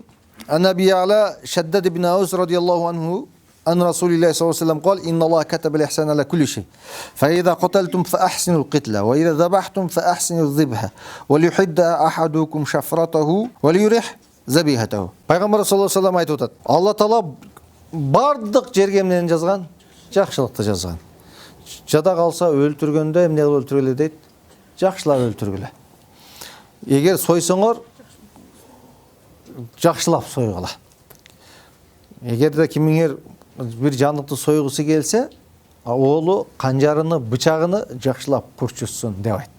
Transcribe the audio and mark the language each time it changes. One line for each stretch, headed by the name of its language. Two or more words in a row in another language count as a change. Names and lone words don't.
Arabic: عن أبي يعلى شداد بن أوس رضي الله عنه عن رسول الله صلى الله عليه وسلم قال إن الله كتب الإحسان على كل شيء فإذا قتلتم فأحسنوا القتلة وإذا ذبحتم فأحسنوا الذبح وليحد أحدكم شفرته وليرح ذبيحته.
Kyrgyz: Пайғамбар
Arabic: صلى الله عليه وسلم
Kyrgyz: айтып отады. Алла Таала бардық жерге эмнени жазган? Жакшылыкты жазган. Жада калса өлтүргөндө эмне кылып өлтүргүлө дейт? Жакшылап өлтүргүлө. Эгер сойсоңор жакшылап сойгула. Эгер де кимиңер bir жандыкты сойгусу келсе, оолу канжарыны, бычагыны жакшылап курчутсун деп айтты.